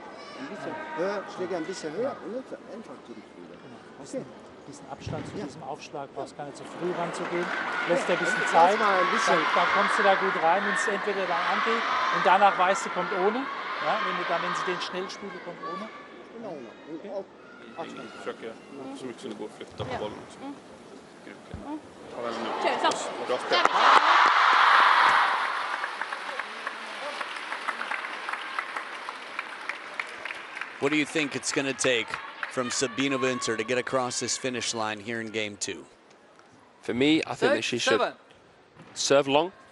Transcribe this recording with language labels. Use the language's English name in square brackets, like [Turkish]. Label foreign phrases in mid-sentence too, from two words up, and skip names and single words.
[German] Ein bisschen höher, Schläger ein bisschen höher und dann einfach zurückspielen. Okay. Diesen Abstand zu diesem Aufschlag, brauchst gar nicht so früh ranzugehen. Lässt dir ein bisschen Zeit, dann kommst du da gut rein, wenn es entweder dann angeht und danach weißt du, kommt ohne. Ja, wenn sie den schnell spielen, kommt ohne. Genau. Okay. [Swedish] Försöker så mycket som det går att flytta på bollen också. Ta den nu. Okej, så. Bra spel. [English] What do you think it's going to take from Sabina Winter to get across this finish line here in game 2? For me, I think that she should serve long.